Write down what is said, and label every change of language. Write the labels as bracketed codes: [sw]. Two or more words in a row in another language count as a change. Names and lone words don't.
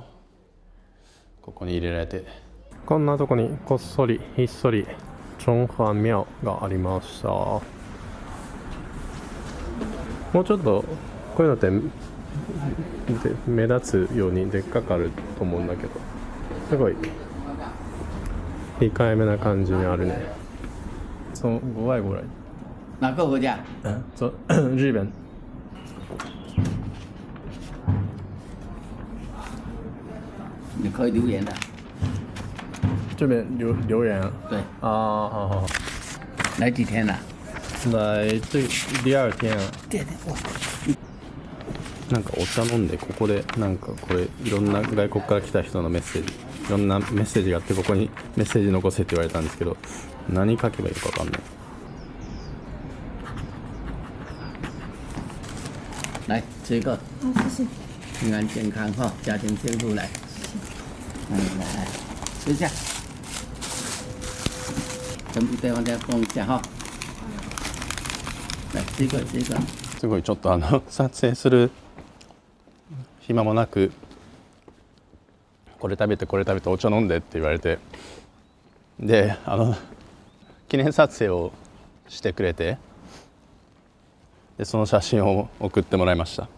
[ja] ここに入れられて、こんなとこにこっそりひっそりチョンファンミャオがありました。もうちょっとこういうのって目立つようにでっかくあると思うんだけど、すごい控えめな感じにあるね。 [zh] 从国外过来。哪个国家？走日本。你可以留言的。这边留言啊。对。啊，好好。来几天了？来这第二天啊。对对，哇。 [ja] なんかお茶飲んで、ここでなんかこれいろんな外国から来た人のメッセージ、いろんなメッセージがあって、ここにメッセージ残せって言われたんですけど、何書けばいいか分かんない。 [zh] 来吃一个。好，谢谢。平安健康哈，家庭幸福来。来，吃一下。全部对方再放一下哈。来吃一个，吃一个。 [ja] すごいちょっと撮影する暇もなく、これ食べてこれ食べてお茶飲んでって言われて、で記念撮影をしてくれて、でその写真を送ってもらいました。